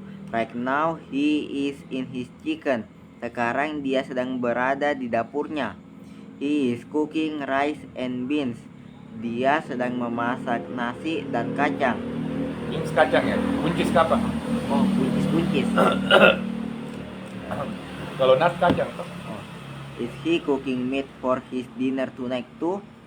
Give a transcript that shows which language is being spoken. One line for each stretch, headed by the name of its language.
English: Right now he is in his kitchen.
Indonesian: Sekarang dia sedang berada di dapurnya.
English: He is cooking rice and beans.
Indonesian: Dia sedang memasak nasi dan kacang. Beans kacang ya? Buncis apa? Oh, buncis. Kalau nasi kacang. Oh.
English: Is he cooking meat for his dinner tonight too?